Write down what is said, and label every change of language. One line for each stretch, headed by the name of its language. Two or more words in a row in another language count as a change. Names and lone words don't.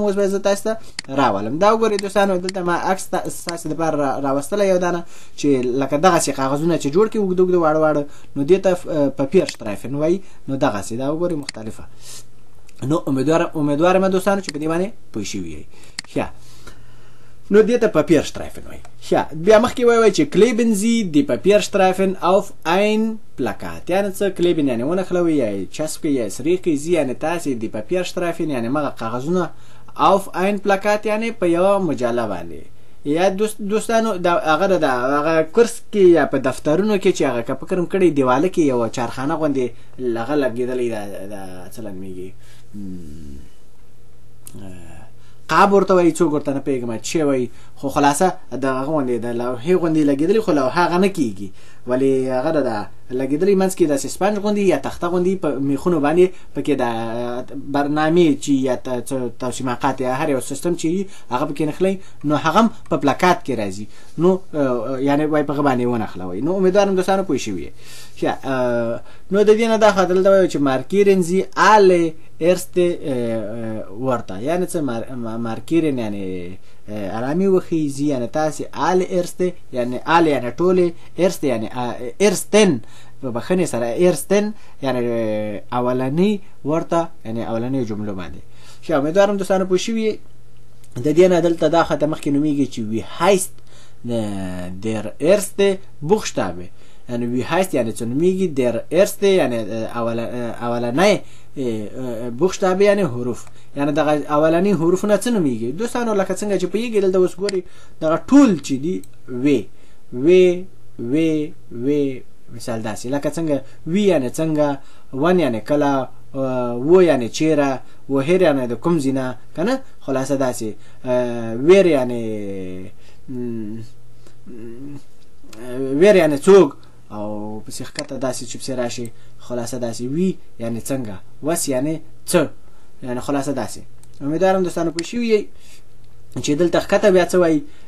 Pashto: اوس به زه تاسو ته راولم. دا وګورئ دوستانو دلته ما عکس ستاسې دپاره راوستلی یو دانه چې لکه دغسې کاغذونه چې جوړ کړي اوږده اوږده واړه واړه نو دې ته Papierstreifen وایي. نو دغسې دا وګورئ مختلفه. نو امیدوارم دوستانو چې په دې باندې پوه شوي یئ. ښه نو دې ته Papierstreifen وایي. ښه بیا مخکې وایي چې
German: kleben Sie die Papierstreifen auf ein Plakat
Pashto: یعنې څه kleben یعنې ونښلوئ یا چسب کړئ یا سریح کړئ زی یعنې تاسې د Papierstreifen یعنې مغه کاغذونه
German: auf ein Plakat
Pashto: یعنې په یوه مجله باندې یا دوستانو هغه د هغه کورس کې یا په دفترونو کې چې هغه که فکر م کړی دیواله کې یوه چارخانه غوندې هغه لګېدلی دا څه لګمېږي قاب ورته وایي څوک ورته نه پوهېږم چې وایي خو خلاصه د هغه غوندې د لوحې غوندې لګېدلي خو لوحه هغه نه کېږي ولې هغه د لګېدلي منځ کې داسې سپنج غوندې یا تخته غوندې په میخونو باندې پکې د برنامې چې یا توشیماقات یا هر یو سیستم چې وي هغه پکې نښلئ نو هغه هم په پلاکات کې راځي. نو یعنې وایي په هغه باندې ونښلوئ. نو امیدوارم دوستانو پوه شوي یې. نو د دې نه دا خوا دلته وایو چې
German: markieren Sie alle erste Wörter
Pashto: یعنې څه markieren یعنې علامې وښیي زی یعنې تاسې
German: alle erste
Pashto: یعنې alle یعنې ټولې erste یعنې ersten په بخښنې سره ersten یعنې اولنۍ ورته یعنې اولنیو جملو باندې. ښه امیدوارم دوستانو پوه شوي یې. د دې نه دلته دا خواته مخکې نومیږي چې
German: wie heißt der erste Buchstabe
Pashto: یعنی
German: wie heißt
Pashto: یعنی څه نومیږي
German: der erste
Pashto: یعنی اولنی بوخشتابه یعنی حروف یعنی دغه اولنی حروفونه څه نومیږي دوستانو لکه څنګه چې پوهیږئ دلته اوس ګورئ دغه ټول چې دي وی مثال داسې لکه څنګه وی یعنی څنګه ون یعنی کله و یعنی چیرې وهر یعنی د کوم ځینه کنه خلاصه داسې ویر یعنی څوک او پسې ښکته داسې چې پسې راشي خلاصه داسې وی یعنی څنګه وس یعنی څه یعنی خلاصه داسې امیدوارم دوستانو پوه شوي یئ چې دلته ښکته بیا څه وایي